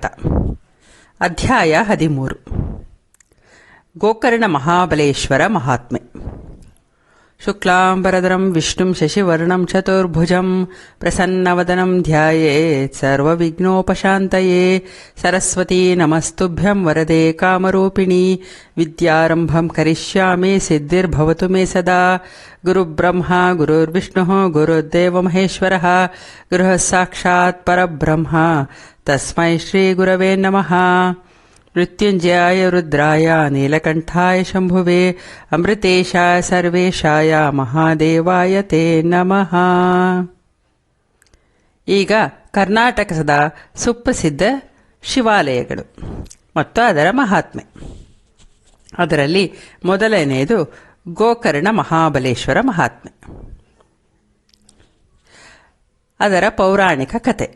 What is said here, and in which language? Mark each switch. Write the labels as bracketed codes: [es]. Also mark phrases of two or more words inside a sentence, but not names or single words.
[kn] ಅಧ್ಯಾಯ 13. ಗೋಕರ್ಣ ಮಹಾಬಲೇಶ್ವರ ಮಹಾತ್ಮೆ. [sa] ಶುಕ್ಲಾಂಬರಧರಂ ವಿಷ್ಣುಂ ಶಶಿವರ್ಣಂ ಚತುರ್ಭುಜಂ ಪ್ರಸನ್ನವದನಂ ಧ್ಯಾಯೇತ್ ಸರ್ವವಿಘ್ನೋಪಶಾಂತಯೇ. ಸರಸ್ವತೀ ನಮಸ್ತುಭ್ಯಂ ವರದೆ ಕಾಮರೂಪಿಣಿ. ವಿದ್ಯಾರಂಭಂ ಕರಿಷ್ಯಾಮಿ ಸಿದ್ಧಿರ್ಭವತು ಮೇ ಸದಾ. ಗುರುಬ್ರಹ್ಮ ಗುರುರ್ವಿಷ್ಣುಃ ಗುರುರ್ದೇವ ಮಹೇಶ್ವರಃ. ಗುರುಃ ಸಾಕ್ಷಾತ್ ಪರಬ್ರಹ್ಮ ತಸ್ಮೈ ಶ್ರೀ ಗುರವೇ ನಮಃ. ಮೃತ್ಯುಂಜಯಾಯ ರುದ್ರಾಯ ನೀಲಕಂಠಾಯ ಶಂಭುವೇ ಅಮೃತೇಶಾಯ ಸರ್ವೇಶಾಯ ಮಹಾದೇವಾಯ ತೇ ನಮಃ. [kn] ಈಗ ಕರ್ನಾಟಕದ ಸುಪ್ರಸಿದ್ಧ ಶಿವಾಲಯಗಳು ಮತ್ತು ಅದರ ಮಹಾತ್ಮೆ. ಅದರಲ್ಲಿ ಮೊದಲನೆಯದು ಗೋಕರ್ಣ ಮಹಾಬಲೇಶ್ವರ ಮಹಾತ್ಮೆ. ಅದರ ಪೌರಾಣಿಕ ಕಥೆ.